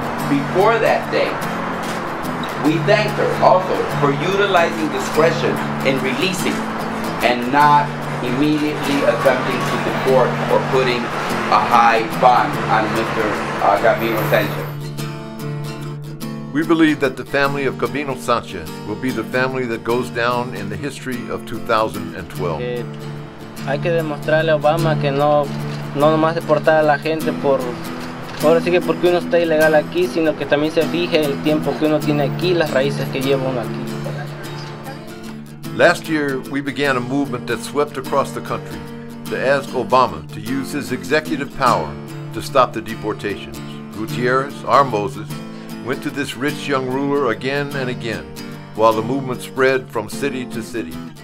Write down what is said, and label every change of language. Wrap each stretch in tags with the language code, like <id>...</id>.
<en>Before that day, we thanked her also for utilizing discretion in releasing and not immediately attempting to deport or putting a high bond on Mr. Gabino Sanchez. We believe that the family of Gabino Sanchez will be the family that goes down in the history of 2012.</en> <es>Hay que demostrarle a Obama que no nomás deportar a la gente ahora sí que porque uno está ilegal aquí, sino que también se fije el tiempo que uno tiene aquí, las raíces que lleva uno aquí.</es> <en>Last year, we began a movement that swept across the country to ask Obama to use his executive power to stop the deportations. Gutierrez, our Moses, went to this rich young ruler again and again, while the movement spread from city to city.</en>